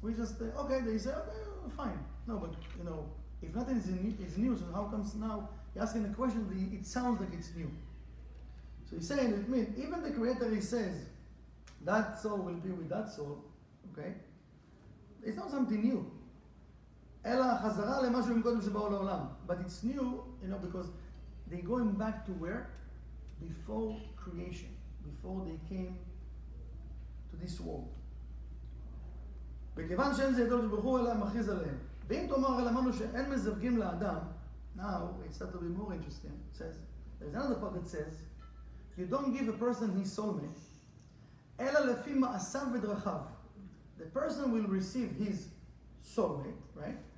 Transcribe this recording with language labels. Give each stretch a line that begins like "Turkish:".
English: We just, okay, they say, okay, fine. No, but, if nothing is new, so how comes now you're asking a question, it sounds like it's new. So he's saying, it means, even the Creator, he says, that soul will be with that soul, okay? It's not something new.
Hebrew: אלא חזרה למשהו מקודם שבאו לעולם.
English: But it's new, because they're going back to where? Before creation. Before they came to this world.
Hebrew: וכיוון שאין זה ידו ברוך הוא אלא מכריז עליהם. ואם תאמר הרי למדנו שאין מזווגים לאדם,
English: now it starts to be more interesting. It says, there's another part that says, you don't give a person his soulmate,
Hebrew: אלא לפי מעשיו ודרכיו.
English: The person will receive his soulmate, right?